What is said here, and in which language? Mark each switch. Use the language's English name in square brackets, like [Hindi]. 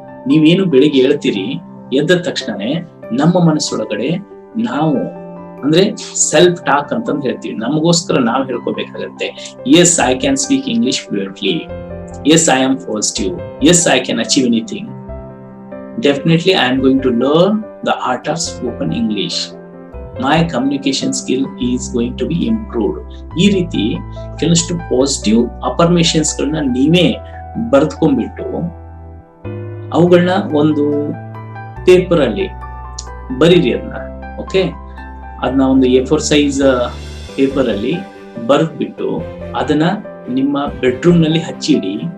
[Kannada] ನೀವೇನು ಬೆಳಿಗ್ಗೆ ಹೇಳ್ತೀರಿ, ಎದ್ದ ತಕ್ಷಣನೇ ನಮ್ಮ ಮನಸ್ಸೊಳಗಡೆ ನಾವು ಅಂದ್ರೆ ಸೆಲ್ಫ್ ಟಾಕ್ ಅಂತಂದು ಹೇಳ್ತೀವಿ. ನಮಗೋಸ್ಕರ ನಾವು ಹೇಳ್ಕೋಬೇಕಾಗತ್ತೆ, [English] Yes I can speak English fluently, yes I am positive, yes I can achieve anything, definitely I am going to learn the art of spoken English. My communication skill is going to be improved. [Kannada] ಈ ರೀತಿ ಕೆಲವಷ್ಟು positive affirmations ಗಳನ್ನ ನೀವೇ ಬರೆದುಕೊಂಡ್ಬಿಟ್ಟು ಅವುಗಳನ್ನ ಒಂದು paper ಅಲ್ಲಿ ಬರೀರಿ. ಅದನ್ನ ಒಂದು A4 ಸೈಜ್ ಪೇಪರ್ ಅಲ್ಲಿ ಬರೆದ್ಬಿಟ್ಟು ಅದನ್ನ ನಿಮ್ಮ ಬೆಡ್ರೂಮ್ ನಲ್ಲಿ ಹಚ್ಚಿಡಿ.